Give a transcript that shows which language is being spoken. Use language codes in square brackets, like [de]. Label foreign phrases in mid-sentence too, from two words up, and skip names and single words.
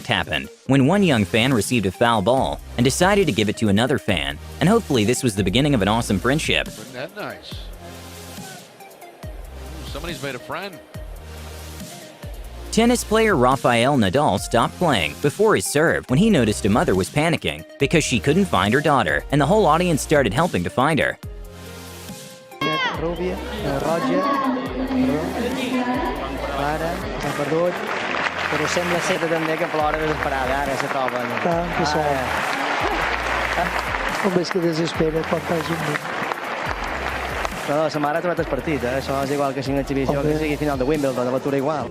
[en] happened when one young fan received a foul ball and decided to give it to another fan, and hopefully this was the beginning of an awesome friendship. Isn't that nice? Somebody's made a friend. Tennis player Rafael Nadal stopped playing before his serve when he noticed a mother was panicking because she couldn't find her daughter, and the whole audience started helping to find her. [ca] Roger, Clara, s'ha perdut, però sembla ser també que plora desesperada, ara se troba. Que sort. Com és que desespera quan faci un nit. No, sa mare ha trobat el partit, això és igual que sigui una exhibició, que sigui final de Wimbledon, l'atura igual.